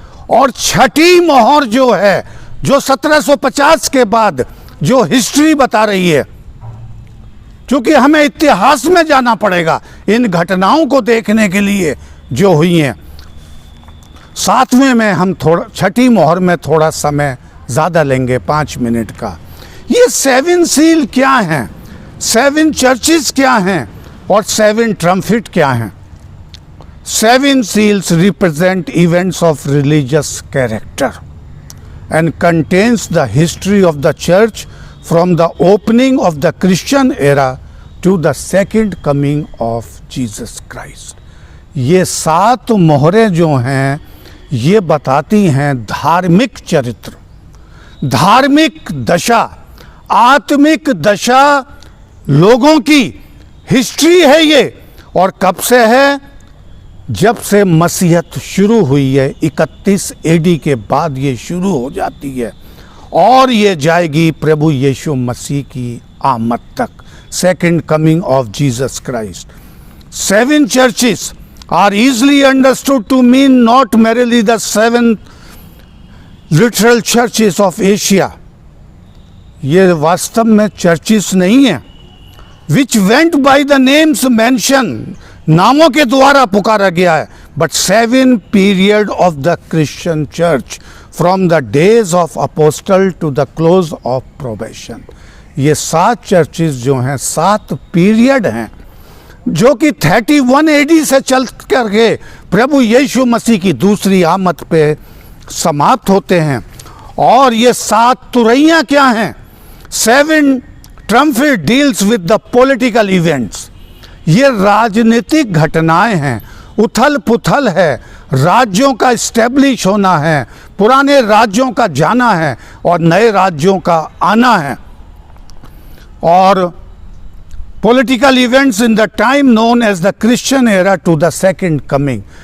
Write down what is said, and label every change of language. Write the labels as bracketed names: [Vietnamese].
[Hindi] और छठी मोहर जो है, जो 1750 के बाद जो हिस्ट्री बता रही है, क्योंकि हमें इतिहास में जाना पड़ेगा इन घटनाओं को देखने के लिए जो हुई हैं। 7वें में हम थोड़ा, छठी मोहर में थोड़ा समय ज़्यादा लेंगे, 5 मिनट का। ये 7 सील क्या हैं, 7 चर्चेस क्या हैं और 7 ट्रम्पेट क्या हैं? [English] 7 seals represent events of religious character and contains the history of the church from the opening of the Christian era to the second coming of Jesus Christ. [Hindi] ये 7 मोहरें जो हैं ये बताती हैं धार्मिक चरित्र, धार्मिक दशा, आत्मिक दशा लोगों की हिस्ट्री है ये। और कब से है? जब से मसीहत शुरू हुई है, 31 AD के बाद ये शुरू हो जाती है और ये जाएगी प्रभु यीशु मसीह की आमद तक, [English] Second coming of Jesus Christ. 7 churches are easily understood to mean not merely the 7 literal churches of Asia. [Hindi] ये वास्तव में चर्चिस नहीं है, [English] which went by the names mentioned, [Hindi] नामों के द्वारा पुकारा गया है, [English] but 7 period of the Christian church from the days of apostle to the close of probation. [Hindi] ये 7 चर्चेस जो हैं 7 पीरियड हैं जो कि 31 AD से चल करके प्रभु यीशु मसीह की दूसरी आमद पे समाप्त होते हैं। और ये 7 तुरैयां क्या हैं? [English] 7 trumpet deals with the political events. [Hindi] ये राजनीतिक घटनाएं हैं, उथल पुथल है, राज्यों का स्टैब्लिश होना है, पुराने राज्यों का जाना है और नए राज्यों का आना है। [English] और political events in the time known as the Christian era to the second coming.